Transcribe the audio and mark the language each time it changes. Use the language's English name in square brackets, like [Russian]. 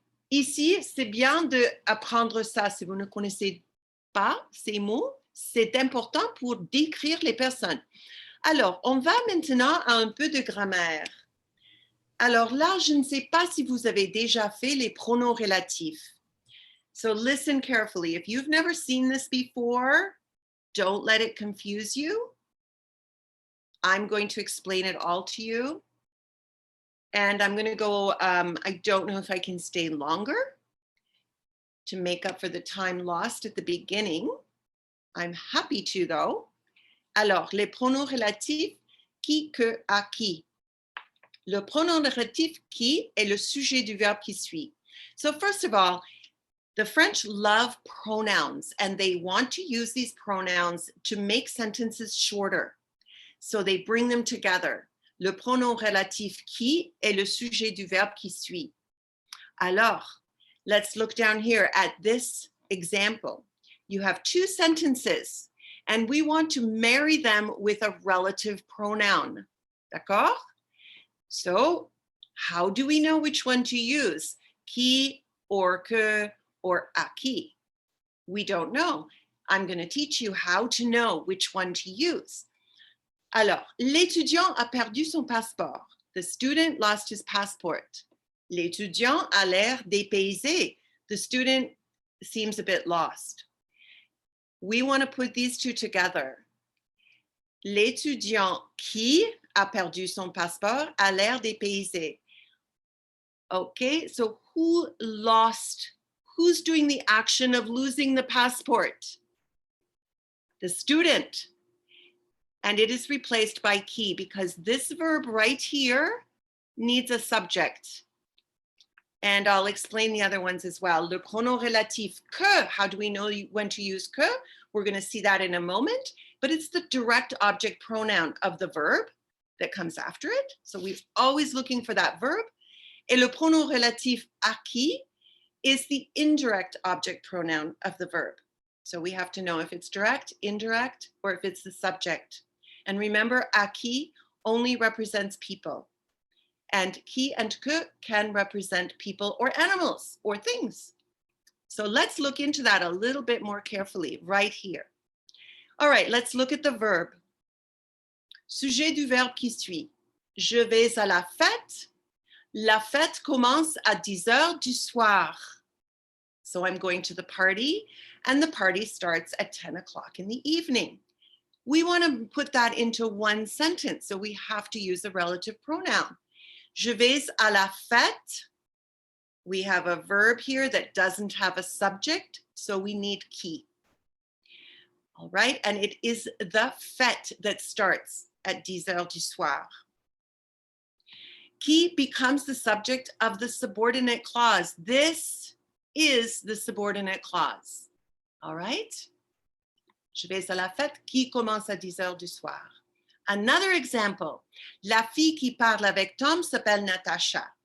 [French] Ici, c'est bien d'apprendre ça. Si vous ne connaissez pas ces mots, c'est important pour décrire les personnes. Alors, on va maintenant à un peu de grammaire. Alors là, je ne sais pas si vous avez déjà fait les pronoms relatifs. [English] So listen carefully. If you've never seen this before, don't let it confuse you. I'm going to explain it all to you. And I'm going to go, I don't know if I can stay longer to make up for the time lost at the beginning. I'm happy to though. [French] Alors, les pronoms relatifs, qui, que, à qui. Le pronom relatif qui est le sujet du verbe qui suit. [English] So first of all, the French love pronouns and they want to use these pronouns to make sentences shorter. So they bring them together. [French] Le pronom relatif qui est le sujet du verbe qui suit. [English] Alors, let's look down here at this example. You have two sentences and we want to marry them with a relative pronoun. D'accord? So how do we know which one to use? Qui or que or à qui? We don't know. I'm going to teach you how to know which one to use. [French] Alors, l'étudiant a perdu son passeport. [English] The student lost his passport. [French] L'étudiant a l'air dépaysé. [English] The student seems a bit lost. We want to put these two together. [French] L'étudiant qui a perdu son passeport a l'air dépaysé. [English] Okay, so who lost? Who's doing the action of losing the passport? The student. And it is replaced by qui because this verb right here needs a subject. And I'll explain the other ones as well. [French] Le pronom relatif que, [English] how do we know when to use que? We're going to see that in a moment, but it's the direct object pronoun of the verb that comes after it. So we're always looking for that verb. [French] Et le pronom relatif acquis [English] is the indirect object pronoun of the verb. So we have to know if it's direct, indirect, or if it's the subject. And remember, acquis only represents people. And qui and que can represent people or animals or things. So let's look into that a little bit more carefully right here. All right, let's look at the verb. [French] Sujet du verbe qui suit. Je vais à la fête. La fête commence à 10 heures du soir. [English] So I'm going to the party, and the party starts at 10 o'clock in the evening. We want to put that into one sentence, so we have to use a relative pronoun. [French] Je vais à la fête. [English] We have a verb here that doesn't have a subject, so we need qui. All right, and it is the fête that starts at 10 [French] heures du soir. [English] Qui becomes the subject of the subordinate clause. This is the subordinate clause. All right? [French] Je vais à la fête qui commence à 10 heures du soir. [English] Another example. [French] La fille qui parle avec Tom s'appelle Natasha.